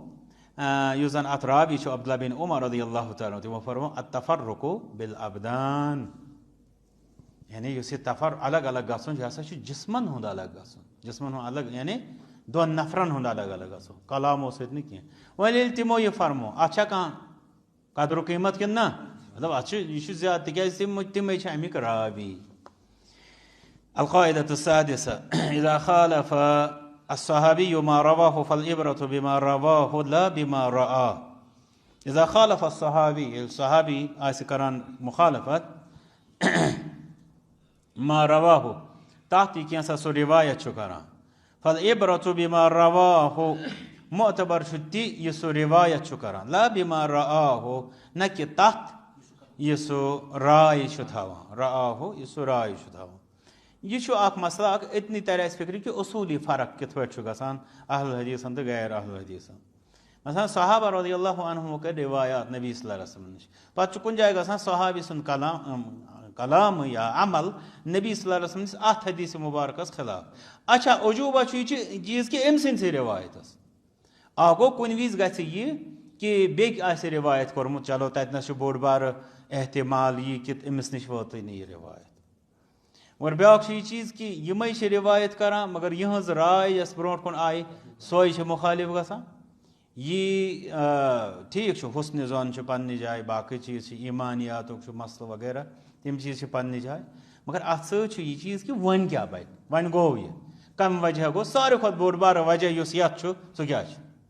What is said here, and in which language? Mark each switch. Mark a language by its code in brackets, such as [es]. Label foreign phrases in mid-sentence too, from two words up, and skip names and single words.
[ks] یُس زن اتھ راوی چھُ عبداللہ بن عمر [ar] رضی اللہ تعالیٰ [ks] تِمو فرمو [ar] التفرقُ بالابدان [ks] یعنی یُس یہِ الگ الگ گژھُن یہِ ہسا چھُ جسمن ہُنٛد الگ گژھُن جسمن ہُنٛد الگ یعنی دۄن نفرن ہُنٛد الگ الگ گژھُن کلامو سۭتۍ نہٕ کینٛہہ وۄنۍ ییٚلہِ تِمو یہِ فرمو اتھ چھا کانٛہہ قدر قیٖمت کِنہٕ نہ مطلب اتھ چھُ یہِ چھُ زیادٕ تِکیازِ تِمے چھِ امیِکۍ راوی [ar] القاعدة السادسة إذا خالف الصحابي ما رواه فالعبرة بما رواه لا بما رأى إذا خالف الصحابي [ks] الصحابي آسہِ کران مخالفت [ar] ما رواه [ks] تحت یہِ کینٛژھا سُہ رِوایت چھُ کران [ar] فالعبرة بما رواه [ks] معتبر چھُ تہِ یہِ سُہ رِوایت چھُ کران [ar] لا بما رآه [ks] نہ کہِ تتھ یہِ سُہ راے چھُ تھاوان رآه یہِ سُہ راے چھُ تھاوان یہِ چھُ اکھ مسلہٕ اکھ اتنی ترِ اسہِ فکرِ کہِ اصوٗلی فرق کِتھ پٲٹھۍ چھُ گژھان اہل حدیثن تہٕ غیر اہل حدیثن مثلاً صحابہ [ar] رضی اللہ عنہُمو [ks] کٔرۍ رِوایات نبی [ar] صلی اللہ علیہ وسلم [ks] نِش پتہٕ چھُ کُنہِ جایہِ گژھان صحابی سُنٛد کلام یا عمل نبی صلی [ar] اللہ علیہ وسلم [ks] نِس اتھ حدیث مبارکس خلاف اچھا عجوٗبہ چھُ یہِ چیٖز کہِ أمۍ سٕنٛدسٕے رِوایتس اکھ گوٚو کُنہِ وِزِ گژھِ یہِ کہِ بیٚکہِ آسہِ رِوایت کوٚرمُت چلو تتنس چھُ بوٚڑ بارٕ احتمال یی کہِ أمِس نِش وٲژٕے نہٕ یہِ رِوایت مگر بیٛاکھ چھُ یہِ چیٖز کہِ یِمے چھِ رِوایت کران مگر یِہٕنٛز راے یۄس برونٛٹھ کُن آیہِ سۄے چھِ مُخٲلِف گژھان یی ٹھیٖک چھُ حُسنِ زوٚن چھُ پننہِ جایہِ باقٕے چیٖز چھِ ایٖمانیاتُک چھُ مسلہٕ وغیرہ تِم چیٖز چھِ پننہِ جایہِ مگر اتھ سۭتۍ چھُ یہِ چیٖز کہِ وۄنۍ کیاہ بنہِ وۄنۍ گوٚو یہِ کمہِ وجہ گوٚو ساروی کھۄتہٕ بوٚڑ بارٕ وجہ یُس یتھ چھُ سُہ کیاہ چھُ